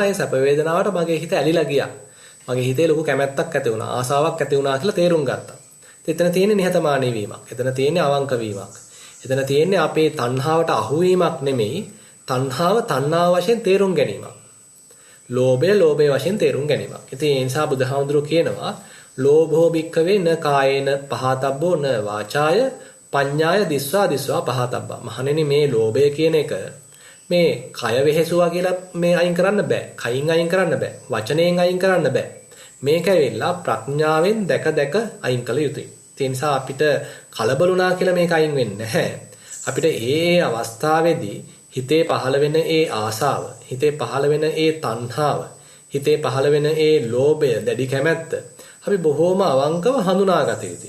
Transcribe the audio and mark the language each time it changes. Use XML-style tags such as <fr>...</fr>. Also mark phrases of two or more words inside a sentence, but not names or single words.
<si>ඒ සැප වේදනාවට මගේ හිත ඇලිලා ගියා. මගේ හිතේ ලොකු කැමැත්තක් ඇති වුණා. ආසාවක් ඇති වුණා කියලා තේරුම් ගත්තා. එතන තියෙන්නේ නිහතමානී වීමක්. එතන තියෙන්නේ අවංක වීමක්. එතන තියෙන්නේ අපේ තණ්හාවට අහු වීමක් නෙමෙයි. තණ්හාව තණ්හාව වශයෙන් තේරුම් ගැනීමක්. ලෝභය වශයෙන් තේරුම් ගැනීමක්. ඉතින් ඒ නිසා බුදුහාමුදුරුවෝ කියනවා</si> <pi>ලෝභෝ භික්ඛවේ න කායේන පහතබ්බෝ න වාචාය පඤ්ඤාය දිස්වා පහතබ්බා.</pi> <si>මහණෙනි මේ ලෝභය කියන එක මේ කය වෙහෙසුවා කියලා මේ අයින් කරන්න බෑ. කයින් අයින් කරන්න බෑ. වචනයෙන් අයින් කරන්න බෑ. මේක ඇවිල්ලා ප්‍රඥාවෙන් දැක අයින් කළ යුතුයි. ඒ නිසා අපිට කලබලුණා කියලා මේක අයින් වෙන්නේ නැහැ. අපිට ඒ අවස්ථාවේදී හිතේ පහළ වෙන ඒ ආසාව, හිතේ පහළ වෙන ඒ තණ්හාව, හිතේ පහළ වෙන ඒ ලෝභය, දැඩි කැමැත්ත අපි බොහෝම අවංකව හඳුනාගත යුතුයි.</si>